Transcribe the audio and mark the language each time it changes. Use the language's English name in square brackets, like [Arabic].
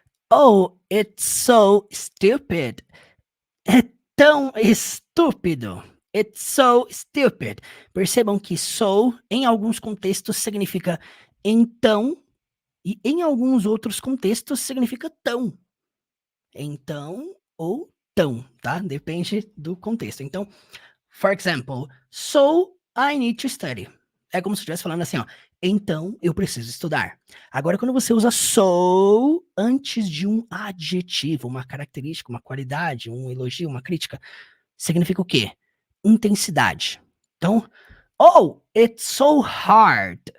[English] Oh, it's so stupid. [Portuguese] É tão estúpido. [English] It's so stupid. [Portuguese] Percebam que so, em alguns contextos, significa então, e em alguns outros contextos, significa tão. Então ou tão, tá? Depende do contexto. [English] Então, for example, so I need to study. [Portuguese] É como se eu estivesse falando assim, ó. Então, eu preciso estudar. Agora, quando você usa [English] so [Portuguese] antes de um adjetivo, uma característica, uma qualidade, um elogio, uma crítica, significa o quê? Intensidade. Então, [English] oh, it's so hard.